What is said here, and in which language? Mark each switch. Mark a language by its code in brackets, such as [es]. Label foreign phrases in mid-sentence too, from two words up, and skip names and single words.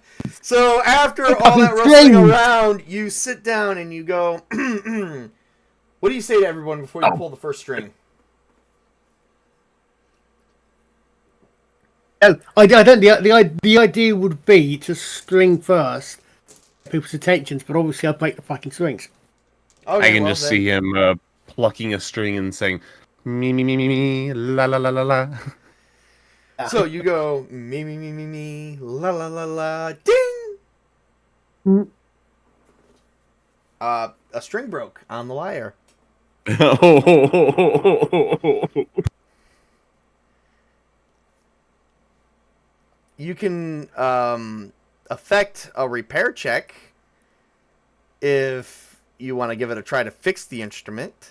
[en] So after all that rustling around, you sit down and you go, what do you say to everyone before you pull the first string? Oh, I don't. The idea would be to string first, people's attentions, but obviously I'll break the fucking strings. Okay, I can just see him plucking a string and saying, me, me, me, me, me, la, la, la, la, la. So you go, me, me, me, me, me, la, la, la, la, ding! Mm. A string broke on the lyre. You can affect a repair check if you want to give it a try to fix the instrument.